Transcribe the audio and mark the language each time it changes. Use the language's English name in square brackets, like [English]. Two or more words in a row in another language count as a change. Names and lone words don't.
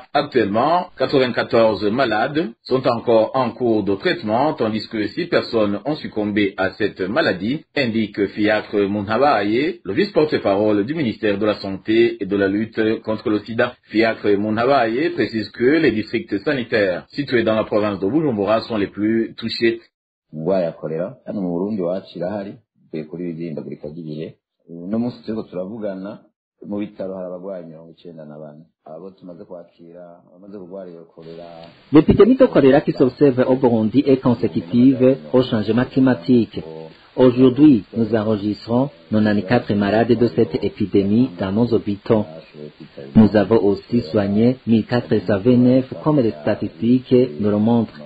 [French] Actuellement, 94 malades sont encore en cours de traitement, tandis que 6 personnes ont succombé à cette maladie, indique Fiacre Munhabaye, le vice-porte-parole du ministère de la Santé et de la lutte contre le sida. Fiacre Munhabaye précise que les districts sanitaires situés dans la province de Bujumbura sont les plus touchés. [Rundi] Indwara ya kolera hano mu Burundi wacu irahari kuri ibihindagurika ry'ibihe. No munsi turiko turavugana mu bitaro hari abagwayi 94 abo tumaze kwakira bamaze kurwara iyo kolera. [French] L'épidémie de choléra qui s'observe au Burundi est consécutive au changement climatique. Aujourd'hui, nous enregistrons 94 malades de cette épidémie dans nos hôpitaux. Nous avons aussi soigné 1429 comme les statistiques nous le montrent.